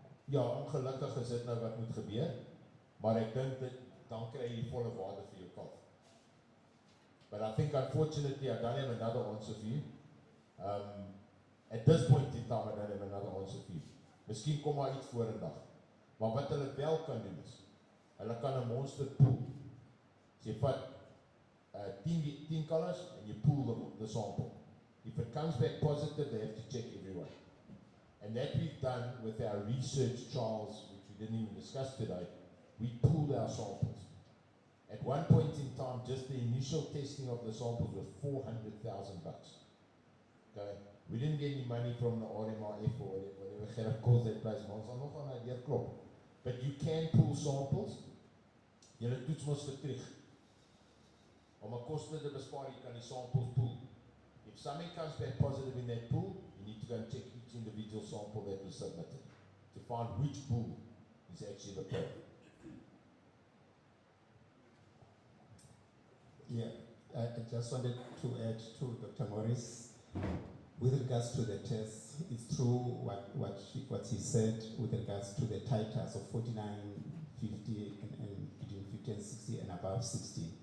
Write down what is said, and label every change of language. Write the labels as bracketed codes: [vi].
[af] Ja, ongelukkig is dit nou wat moet gebeur, maar ek dink dit dan kry jy die volle waarde vir jou kalf. [en] But I think unfortunately I don't have another answer for you. At this point in time I don't have another answer for you. [af] Miskien kom maar iets vorendag. Maar wat hulle wel kan doen is, hulle kan 'n monster pool. So jy vat [en] 10 colours and you pool the sample. If it comes back positive, they have to check everyone. And that we've done with our research trials, which we didn't even discuss today. We pooled our samples. At one point in time, just the initial testing of the samples was $400,000. Okay, we didn't get any money from the RMRF or whatever Gerrit calls that place. [af] Ons sal nog aan hy deurklop. [en] But you can pool samples. [af] Julle toets mos vir terug. Om 'n koste te bespaar, jy kan die samples pool. [en] If something comes back positive in that pool, you need to go and check each individual sample that was submitted to find which pool is actually the problem. Yeah, I just wanted to add to Dr. Morris, with regards to the tests, it's true what he said with regards to the titers of 49, 50, and between 50 and 60 and above 60.